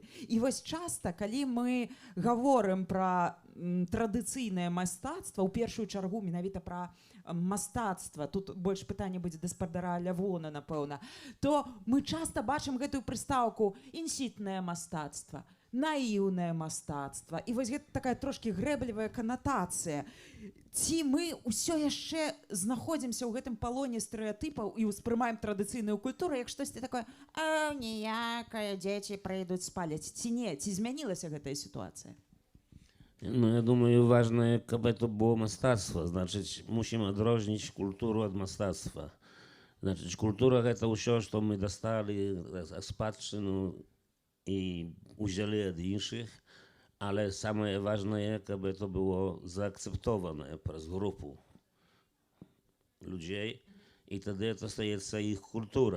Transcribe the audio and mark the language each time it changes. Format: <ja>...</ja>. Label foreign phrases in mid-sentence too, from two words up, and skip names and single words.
<be>І вось часта, калі мы гаворым пра традыцыйнае мастацтва, у першую чаргу менавіта пра мастацтва, тут больш пытанне будзе да спадара Лявона, напэўна, то мы часта бачым гэтую прыстаўку «інсітнае мастацтва», наіўнае мастацтва. І вось гэта такая трошкі грэблівая канатацыя. Ці мы ўсё яшчэ знаходзімся ў гэтым палоне стэрэатыпаў і ўспрымаем традыцыйную культуру як штосьці такое: ніякае, дзеці прыйдуць спаляць. Ці не? Ці змянілася гэтая сітуацыя?</be> <pl>No ja думаю, ważne, aby to było mastactwo. Znaczy, musimy odróżnić kulturę od mastactwa. Znaczy, kultura to wszystko, co my dostali z spadczynu i udzieli od innych, ale самое ważne, aby to było zaakceptowane przez grupę ludzi i wtedy to staje się ich kulturą.</pl>